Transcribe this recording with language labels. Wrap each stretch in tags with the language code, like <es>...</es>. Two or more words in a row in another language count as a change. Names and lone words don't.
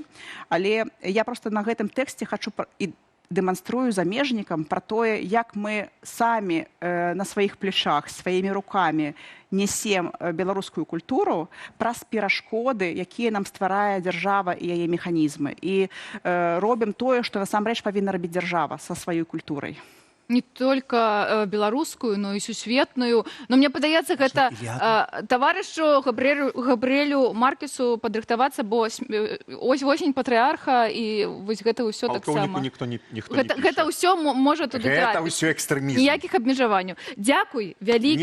<be>Але я проста на гэтым тэксце хачу і дэманструю замежнікам пра тое, як мы самі на сваіх плечах, сваімі рукамі несем беларускую культуру праз перашкоды, якія нам стварае дзяржава і яе механізмы. І робім тое, што насамрэч павінна рабіць дзяржава са сваёй культурай.</be> <ru>Не только беларускую, но и сусветную. Но мне</ru> <be>падаецца, гэта таварышу Габрыэлю Маркесу падрыхтавацца, бо ось восень патрыарха, і вось гэта ўсё таксама. Палкоўніку ніхто не піша. Гэта ўсё можа туды трапіць. Гэта ўсё экстрэмізм. Ніякіх абмежаванняў. Дзякуй, вялікі.</be>